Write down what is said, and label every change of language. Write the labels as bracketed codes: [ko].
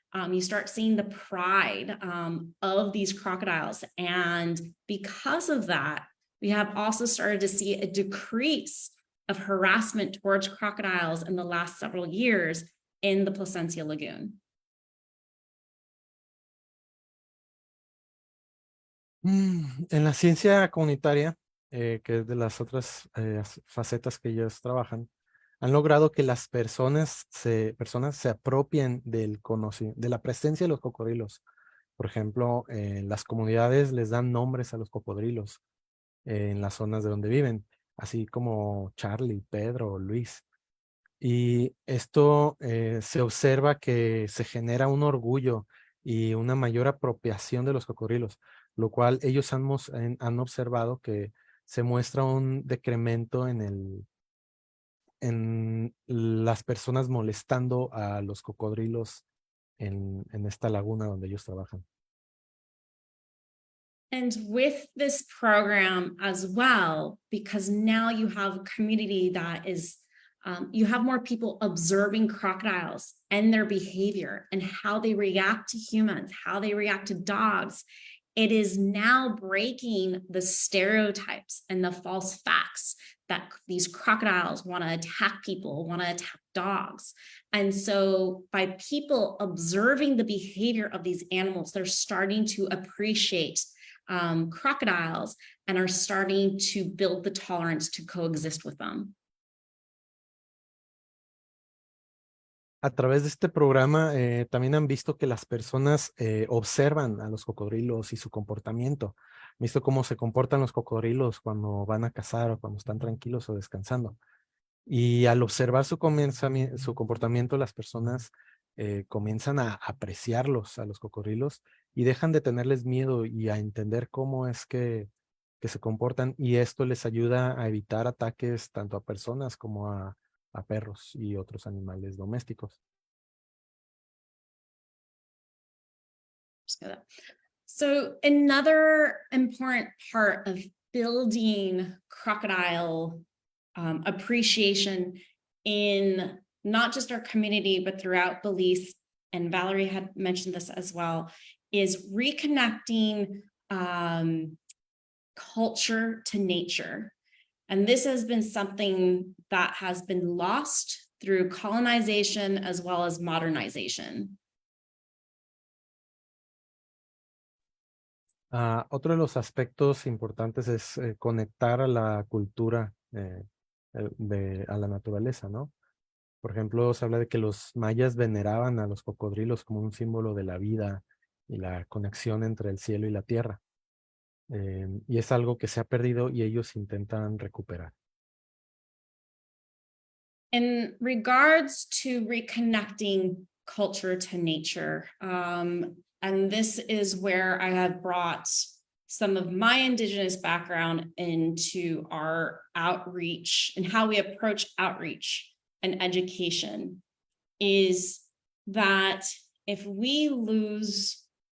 [en] You start seeing the pride of these crocodiles. And because of that, we have also started to see a decrease of harassment towards crocodiles in the last several years in the Placencia Lagoon. [es] En la ciencia comunitaria, que es de las otras facetas que ellos trabajan, han logrado que las personas se apropien de la presencia de los cocodrilos. Por ejemplo, las comunidades les dan nombres a los cocodrilos en las zonas de donde viven, así como Charlie, Pedro, Luis. Y esto se observa que se genera un orgullo y una mayor apropiación de los cocodrilos, lo cual ellos han observado que se muestra un decremento en las personas molestando a los cocodrilos en esta laguna donde ellos trabajan. [en] And with this program as well, because now you have a community that is, you have more people observing crocodiles and their behavior and how they react to humans, how they react to dogs. It is now breaking the stereotypes and the false facts that these crocodiles want to attack people, want to attack dogs. And so by people observing the behavior of these animals, they're starting to appreciate crocodiles and are starting to build the tolerance to coexist with them. [es] A través de este programa también han visto que las personas observan a los cocodrilos y su comportamiento. Han visto cómo se comportan los cocodrilos cuando van a cazar o cuando están tranquilos o descansando. Y al observar su comportamiento, las personas comienzan a apreciarlos, a los cocodrilos, y dejan de tenerles miedo y a entender cómo es que se comportan. Y esto les ayuda a evitar ataques tanto a personas como a perros y otros animales domésticos. [en] So another important part of building crocodile appreciation in not just our community, but throughout Belize, and Valerie had mentioned this as well, is reconnecting culture to nature. And this has been something that has been lost through colonization as well as modernization. [es] Otro de los aspectos importantes es conectar a la cultura, a la naturaleza, ¿no? Por ejemplo, se habla de que los mayas veneraban a los cocodrilos como un símbolo de la vida y la conexión entre el cielo y la tierra. Y es algo que se ha perdido y ellos intentan recuperar. [en] In regards to reconnecting culture to nature, and this is where I have brought some of my Indigenous background into our outreach and how we approach outreach and education, is that if we lose